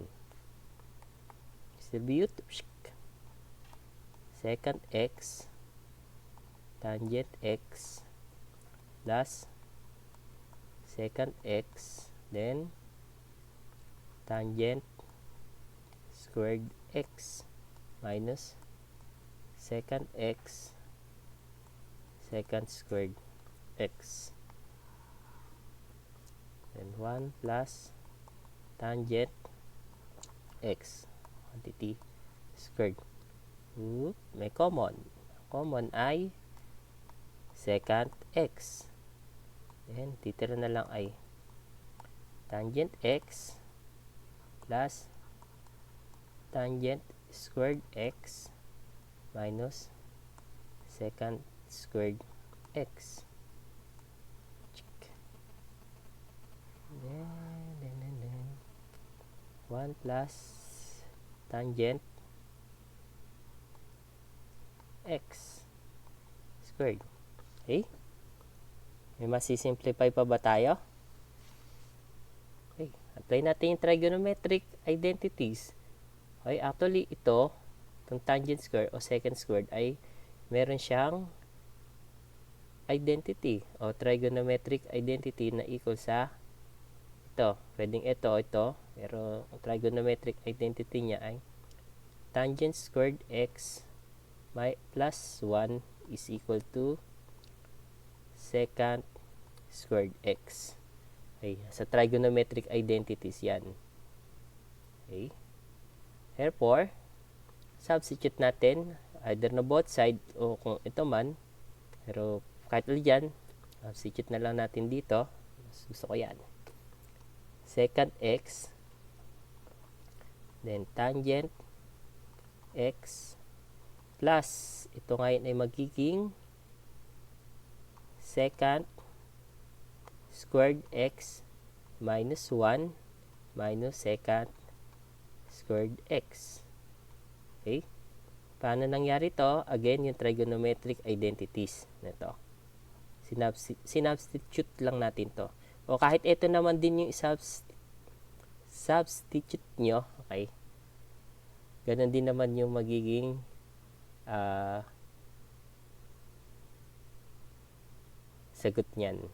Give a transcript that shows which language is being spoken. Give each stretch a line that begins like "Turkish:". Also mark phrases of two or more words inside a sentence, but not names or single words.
English: Distribute secant x tangent x plus secant x, then tangent squared x minus secant x secant squared x, then 1 plus tangent x quantity squared. May common ay secant x, and
Filipino: titira na lang ay
English: tangent x plus tangent squared x minus secant squared x. Then 1 plus tangent x squared. Okay?
Filipino: May masisimplify pa ba tayo?
English: Okay.
Filipino: Apply natin yung
English: trigonometric identities.
Filipino: Okay, actually ito, itong
English: tangent square
Filipino: o
English: secant squared
Filipino: ay meron siyang identity o
English: trigonometric identity
Filipino: na equal sa ito. Pwedeng ito o ito, pero ang
English: trigonometric identity
Filipino: niya ay
English: tangent squared x plus 1 is equal to secant squared x.
Filipino: Okay, sa
English: trigonometric identities
Filipino: yan.
English: Okay.
Filipino: Therefore, substitute natin either na both side o kung ito man, pero kahit dyan, substitute na lang natin dito. Mas gusto ko yan.
English: Secant x, then tangent x plus,
Filipino: ito ngayon ay magiging
English: secant squared x minus 1 minus secant squared x.
Filipino: Okay? Paano nangyari to? Again, yung
English: trigonometric identities
Filipino: na to. Sinubstitute lang natin to. O kahit ito naman din yung substitute nyo, okay? Ganon din naman yung magiging sagot niyan.